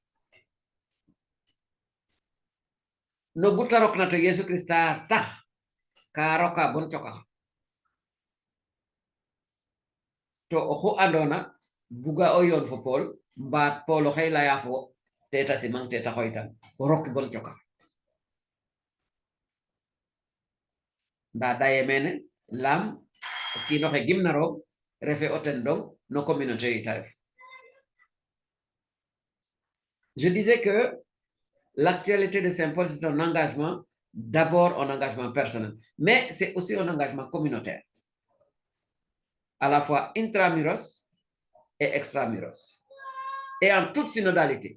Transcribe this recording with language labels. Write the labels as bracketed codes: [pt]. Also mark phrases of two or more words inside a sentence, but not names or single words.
[srr] no gutarok na to Yesu Christa tax ka roka bon choka to oxu andona buga o yon fo Paul mbaat Paul o xey laya fo teta simang teta xoytan o rok bon choka nda daye mene lam o kino xe gimna roog refe o ten dong no communauté yi taref. [fr] Je disais que l'actualité de Saint-Paul, c'est un engagement, d'abord un engagement personnel, mais c'est aussi un engagement communautaire, à la fois intramuros et extramuros, et en toute synodalité.